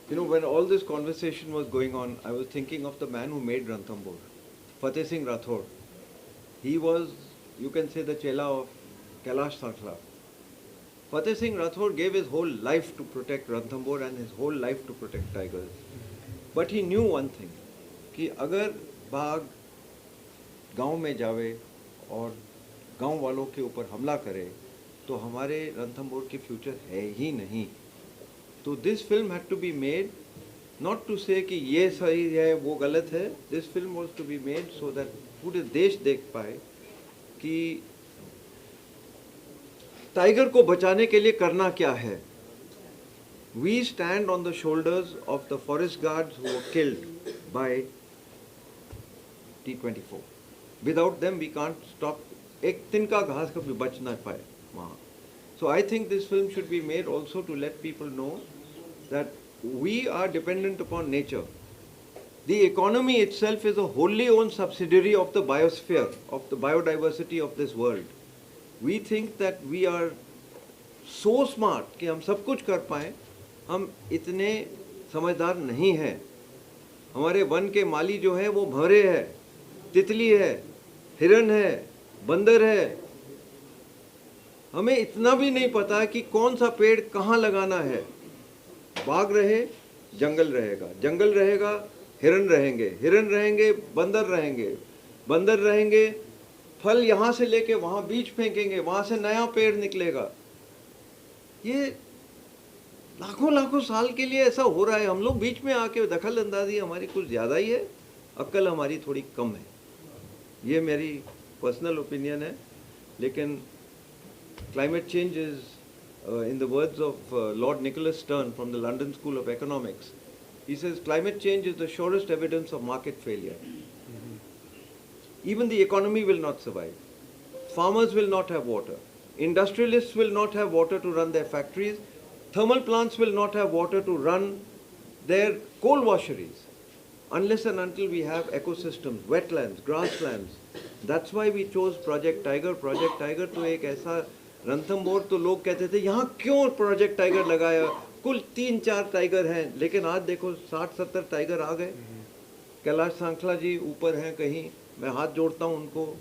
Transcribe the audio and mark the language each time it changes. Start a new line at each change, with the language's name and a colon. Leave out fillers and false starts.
English: When all this conversation was going on, I was thinking of the man who made Ranthambore, Fateh Singh Rathod. He was, you can say, the chela of Kailash Sakhla. Fateh Singh Rathod gave his whole life to protect Ranthambore and his whole life to protect tigers. But he knew one thing,
Hindi: कि अगर बाघ गांव में जावे और गांव वालों के ऊपर हमला करे तो हमारे रणथंभौर की फ्यूचर है ही नहीं.
English: तो this film had to be made not to say
Hindi: कि ये सही है वो गलत है.
English: this film was to be made so that
Hindi: पूरे देश देख पाए कि टाइगर को बचाने के लिए करना क्या है.
English: We stand on the shoulders of the forest guards who were killed by T-24. Without them, we can't stop.
Hindi: एक तिनका घास कभी बच ना पाए वहाँ.
English: So I think this film should be made also to let people know that we are dependent upon nature. The economy itself is a wholly owned subsidiary of the biosphere, of the biodiversity of this world. We think that we are so smart
Hindi: कि हम सब कुछ कर पाएं. हम इतने समझदार नहीं हैं. हमारे वन के माली जो है वो भंवरे है, तितली है, हिरन है, बंदर है. हमें इतना भी नहीं पता कि कौन सा पेड़ कहाँ लगाना है. बाग रहे, जंगल रहेगा, जंगल रहेगा, हिरन रहेंगे, हिरन रहेंगे, बंदर रहेंगे, बंदर रहेंगे, फल यहाँ से लेके वहाँ बीज फेंकेंगे, वहाँ से नया पेड़ निकलेगा. ये लाखों लाखों साल के लिए ऐसा हो रहा है. हम लोग बीच में आके दखल अंदाजी हमारी कुछ ज़्यादा ही है, अक्ल हमारी थोड़ी कम है. ये मेरी पर्सनल ओपिनियन है.
English: लेकिन climate change is, in the words of Lord Nicholas Stern from the London School of Economics, he says climate change is the surest evidence of market failure. Even the economy will not survive. Farmers will not have water. Industrialists will not have water to run their factories. Thermal plants will not have water to run their coal washeries. Unless and until we have ecosystems, wetlands, grasslands. That's why we chose Project Tiger.
Hindi: Project Tiger तो एक ऐसा रणथंभौर तो लोग कहते थे यहाँ क्यों project tiger लगाया, कुल 3-4 टाइगर हैं. लेकिन आज देखो 60-70 टाइगर आ गए. कैलाश सांखला जी ऊपर हैं कहीं, मैं हाथ जोड़ता हूँ उनको.